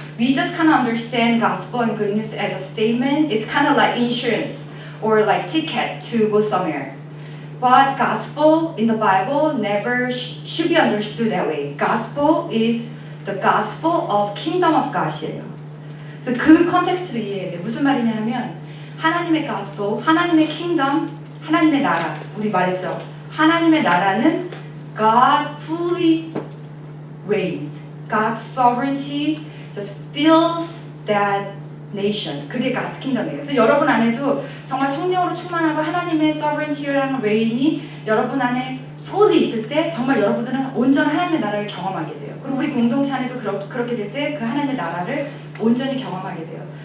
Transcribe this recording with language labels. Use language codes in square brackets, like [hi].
[en] We just kind of understand gospel and good news as a statement. It's kind of like insurance or like ticket to go somewhere. But gospel in the Bible never should be understood that way. Gospel is the gospel of kingdom of God이에요. [ko] 그래서 그 컨텍스트로 이해해야 돼요. 무슨 말이냐 하면 하나님의 gospel, 하나님의 kingdom, 하나님의 나라. 우리 말했죠. 하나님의 나라는 [en] God fully reigns. God's sovereignty just fills that nation. [ko] 그게 God's kingdom이에요. 그래서 여러분 안에도 정말 성령으로 충만하고 하나님의 sovereignty라는 reign이 여러분 안에 fully 있을 때 정말 여러분들은 온전한 하나님의 나라를 경험하게 돼요. 그리고 우리 공동체 안에도 그렇게 될 때 그 하나님의 나라를 온전히 경험하게 돼요.